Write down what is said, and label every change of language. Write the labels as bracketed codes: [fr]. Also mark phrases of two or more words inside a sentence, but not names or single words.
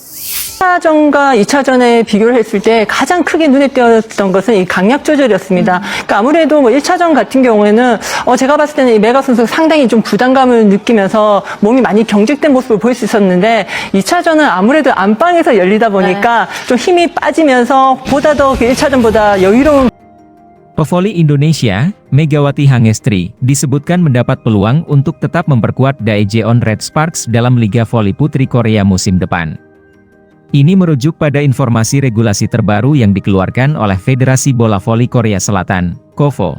[ko] 1차전과 2차전에 비교를 했을 때 가장 크게 눈에 띄었던 것은 이 강약 조절이었습니다. 그러니까 아무래도 뭐 1차전 같은 경우에는 제가 봤을 때는 이 메가 선수가 상당히 좀 부담감을 느끼면서 몸이 많이 경직된 모습을 볼 수 있었는데 2차전은 아무래도 안방에서 열리다 보니까 좀 힘이 빠지면서 보다 더 1차전보다 여유로운 [id] Pevoli Indonesia, Megawati Hangestri, disebutkan mendapat peluang untuk tetap memperkuat Daejeon Red Sparks dalam Liga Voli Putri Korea musim depan. Ini merujuk pada informasi regulasi terbaru yang dikeluarkan oleh Federasi Bola Voli Korea Selatan, KOVO.